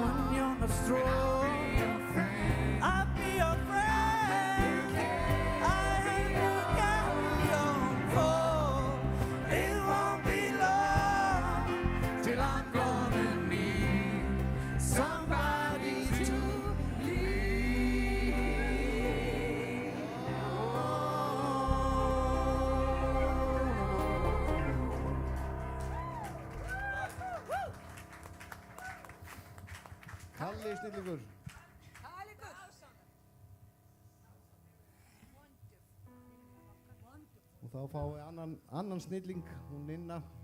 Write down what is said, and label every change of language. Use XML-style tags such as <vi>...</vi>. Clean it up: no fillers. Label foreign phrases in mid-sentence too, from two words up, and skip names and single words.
<en>When you're not strong, I'll be your friend. I help you carry on, for it won't be long till I'm gonna need somebody to lean</en> <is>Kalli snillingur. Og þá fái annan snilling, hún Ninna.</is>